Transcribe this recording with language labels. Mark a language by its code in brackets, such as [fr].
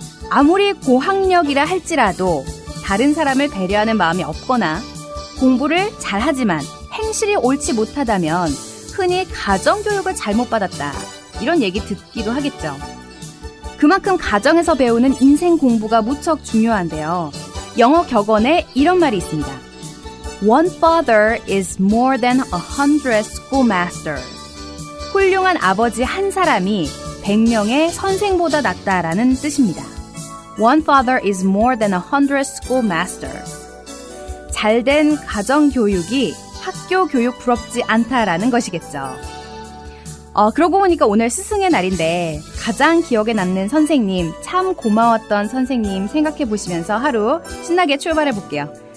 [ko] 아무리 고학력이라 할지라도 다른 사람을 배려하는 마음이 없거나 공부를 잘하지만 행실이 옳지 못하다면 흔히 가정교육을 잘못 받았다. 이런 얘기 듣기도 하겠죠. 그만큼 가정에서 배우는 인생 공부가 무척 중요한데요. 영어 격언에 이런 말이 있습니다. [en] One father is more than 100 schoolmasters. [ko] 훌륭한 아버지 한 사람이 100명의 선생보다 낫다라는 뜻입니다. [en] One father is more than 100 schoolmasters. [ko] 잘된 가정교육이 학교 교육 부럽지 않다라는 것이겠죠. 그러고 보니까 오늘 스승의 날인데 가장 기억에 남는 선생님, 참 고마웠던 선생님 생각해 보시면서 하루 신나게 출발해 볼게요.